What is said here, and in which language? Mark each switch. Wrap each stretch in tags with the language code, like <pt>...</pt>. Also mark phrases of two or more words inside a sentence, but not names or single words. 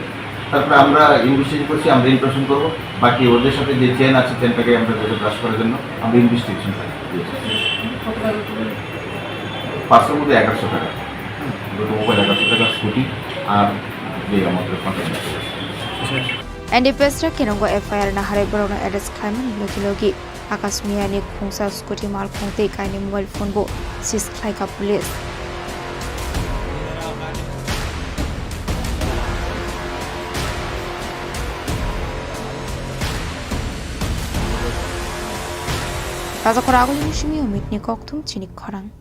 <bn>তারপরে আমরা ইনভেস্টিগেশন করছি, আমরা ইনফরমেশন করবো। বাকি ওদের সাথে যে চেন আছে চেনটাকে আমরা ব্রাশ করার জন্য আমরা ইনভেস্টিগেশন করি। পার্সের মধ্যে 1100 টাকা, দুটো মোবাইল, 1100 টাকা স্কুটি আর যে আমাদের কন্ট্যাক্ট আছে।</bn> <trp>एनडीपीएसरा केनंगो एफआईआर ना हारे बरोना एड्रेस खाइमन लोगी आकाश मियानि खुंसा स्कुटी माल खुंते काइनि</trp> <en>mobile phone</en> <trp>बो सिस खाइका पुलिस ताजा खरागुल मुशिमी उमितनि कक्थुम चिनि खरां</trp>